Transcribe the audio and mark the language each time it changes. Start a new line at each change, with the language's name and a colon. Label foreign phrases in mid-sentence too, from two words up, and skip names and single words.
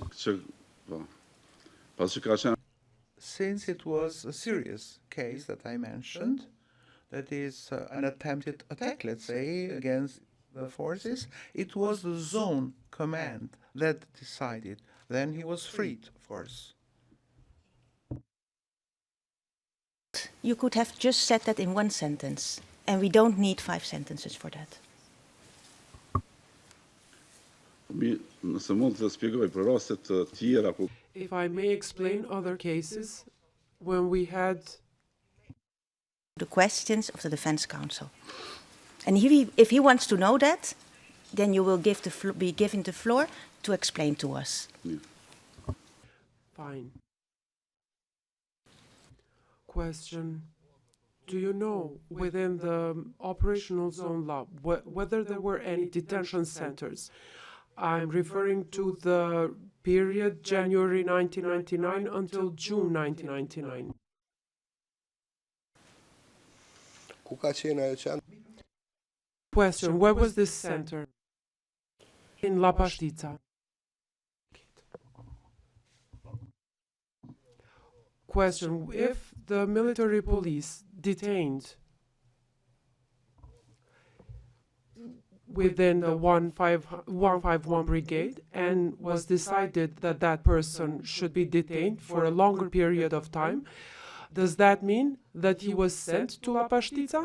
English: Since it was a serious case that I mentioned, that is an attempted attack, let's say, against the forces, it was the zone command that decided. Then he was freed, of course. You could have just said that in one sentence, and we don't need 5 sentences for that.
Albanian: Nëse mund të shpjegoj për raste të tjera ku
English: If I may explain other cases when we had the questions of the defense counsel. And if he wants to know that, then you will be given the floor to explain to us. Fine. Question. Do you know within the operational zone law whether there were any detention centers? I'm referring to the period January 1999 until June 1999.
Albanian: ku ka qenë ajo qendër?
English: Question. Where was this center? In La Pashtica. Question. If the military police detained within the 151 Brigade and was decided that that person should be detained for a longer period of time, does that mean that he was sent to La Pashtica?